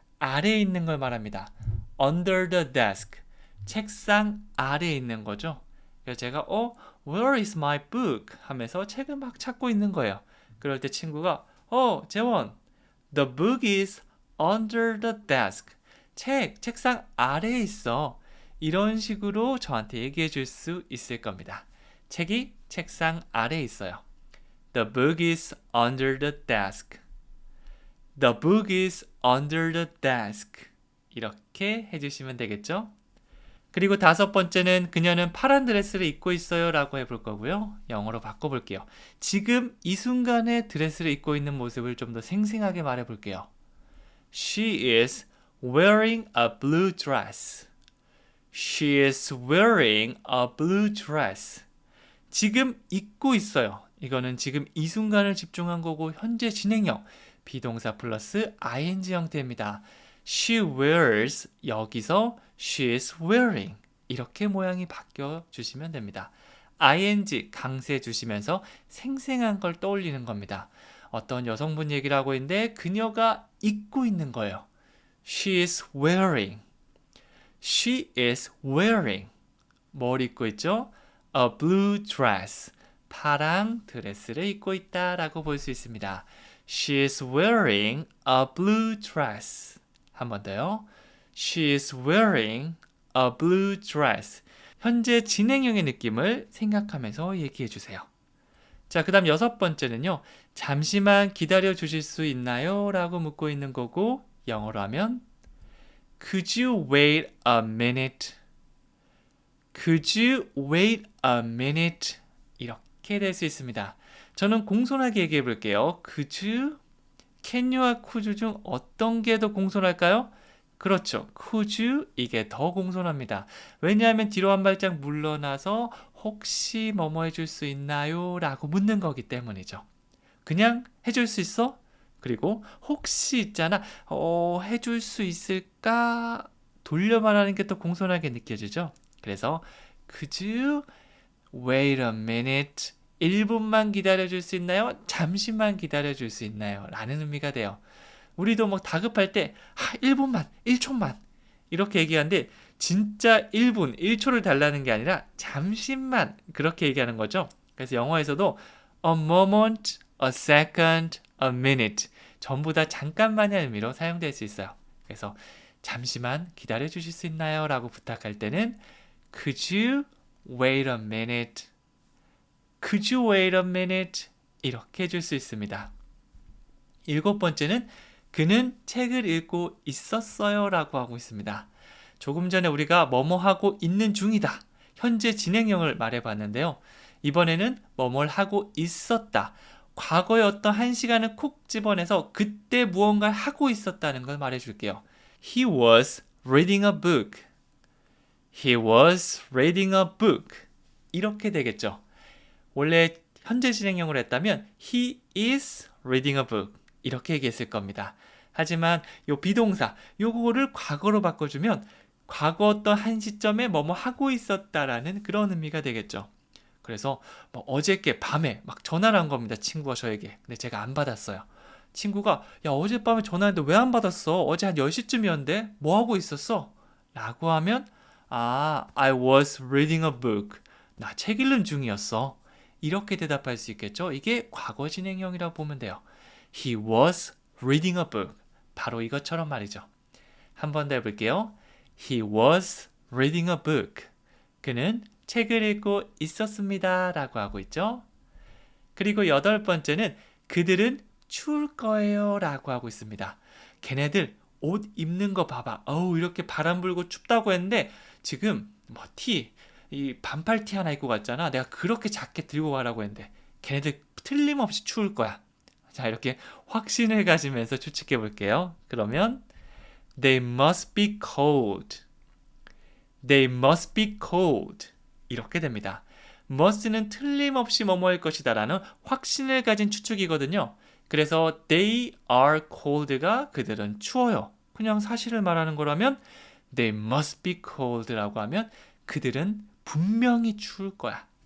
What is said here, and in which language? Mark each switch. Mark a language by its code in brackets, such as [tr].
[ko] 아래에 있는 걸 말합니다. [en] under the desk, [ko] 책상 아래에 있는 거죠. 그래서 제가 [en] where is my book? [ko] 하면서 책을 막 찾고 있는 거예요. 그럴 때 친구가 [en] 재원, the book is under the desk. [ko] 책상 아래에 있어. 이런 식으로 저한테 얘기해 줄 수 있을 겁니다. 책이 책상 아래에 있어요. [en] The book is under the desk. The book is under the desk. [ko] 이렇게 해주시면 되겠죠? 그리고 다섯 번째는 그녀는 파란 드레스를 입고 있어요 라고 해볼 거고요. 영어로 바꿔볼게요. 지금 이 순간에 드레스를 입고 있는 모습을 좀 더 생생하게 말해볼게요. [en] She is wearing a blue dress. She is wearing a blue dress. [ko] 지금 입고 있어요. 이거는 지금 이 순간을 집중한 거고 현재 진행형 비동사 플러스 ing 형태입니다. She wears 여기서 [en] she is wearing [ko] 이렇게 모양이 바뀌어 주시면 됩니다. ing 강세 주시면서 생생한 걸 떠올리는 겁니다. 어떤 여성분 얘기를 하고 있는데 그녀가 입고 있는 거예요. [en] She is wearing. She is wearing. [ko] 뭘 입고 있죠? [en] A blue dress. [ko] 파랑 드레스를 입고 있다라고 볼 수 있습니다. [en] She's wearing a blue dress. [ko] 한 번 더요. [en] She's wearing a blue dress. [ko] 현재 진행형의 느낌을 생각하면서 얘기해 주세요. 자, 그 다음 6번째는요. 잠시만 기다려 주실 수 있나요? 라고 묻고 있는 거고 영어로 하면 [en] Could you wait a minute? Could you wait a minute? [ko] 이렇게 될 수 있습니다. 저는 공손하게 얘기해 볼게요. Could you? Can you와 could you 중 어떤 게 더 공손할까요? 그렇죠. could you? 이게 더 공손합니다. 왜냐하면 뒤로 한 발짝 물러나서 혹시 뭐뭐 해줄 수 있나요? 라고 묻는 거기 때문이죠. 그냥 해줄 수 있어? 그리고 혹시 있잖아. 해줄 수 있을까? 돌려 말하는 게 더 공손하게 느껴지죠. 그래서 [en] could you wait a minute? [ko] 1분만 기다려줄 수 있나요? 잠시만 기다려줄 수 있나요? 라는 의미가 돼요. 우리도 뭐 다급할 때 1분만, 1초만 이렇게 얘기하는데 진짜 1분, 1초를 달라는 게 아니라 잠시만 그렇게 얘기하는 거죠. 그래서 영어에서도 a moment, a second, a minute 전부 다 잠깐만의 의미로 사용될 수 있어요. 그래서 잠시만 기다려 주실 수 있나요? 라고 부탁할 때는 [en] Could you wait a minute? Could you wait a minute? [ko] 이렇게 해줄 수 있습니다. 7번째는 그는 책을 읽고 있었어요 라고 하고 있습니다. 조금 전에 우리가 뭐뭐 하고 있는 중이다. 현재 진행형을 말해봤는데요. 이번에는 뭐뭘 하고 있었다. 과거의 어떤 한 시간을 콕 집어내서 그때 무언가를 하고 있었다는 걸 말해줄게요. [en] He was reading a book. He was reading a book. [ko] 이렇게 되겠죠. 원래 현재 진행형으로 했다면 [en] He is reading a book. [ko] 이렇게 얘기했을 겁니다. 하지만 요 비동사, 요거를 과거로 바꿔주면 과거 어떤 한 시점에 뭐뭐 하고 있었다라는 그런 의미가 되겠죠. 그래서 뭐 어저께 밤에 막 전화를 한 겁니다. 친구가 저에게. 근데 제가 안 받았어요. 친구가 야 어젯밤에 전화했는데 왜 안 받았어? 어제 한 10시쯤이었는데 뭐 하고 있었어? 라고 하면 [en] I was reading a book. [ko] 나 책 읽는 중이었어. 이렇게 대답할 수 있겠죠. 이게 과거 진행형이라고 보면 돼요. [en] He was reading a book. [ko] 바로 이것처럼 말이죠. 한 번 더 해볼게요. [en] He was reading a book. [ko] 그는 책을 읽고 있었습니다. 라고 하고 있죠. 그리고 8번째는 그들은 추울 거예요. 라고 하고 있습니다. 걔네들 옷 입는 거 봐봐. 이렇게 바람 불고 춥다고 했는데 지금 이 반팔 티 하나 입고 갔잖아. 내가 그렇게 자켓 들고 가라고 했는데 걔네들 틀림없이 추울 거야. 자, 이렇게 확신을 가지면서 추측해 볼게요. 그러면 [en] They must be cold. They must be cold. [ko] 이렇게 됩니다. must는 틀림없이 뭐뭐일 것이다 라는 확신을 가진 추측이거든요. 그래서 [en] they are cold [ko] 가 그들은 추워요. 그냥 사실을 말하는 거라면 [en] They must be cold [ko] 라고 하면 그들은 분명히 추울 거야.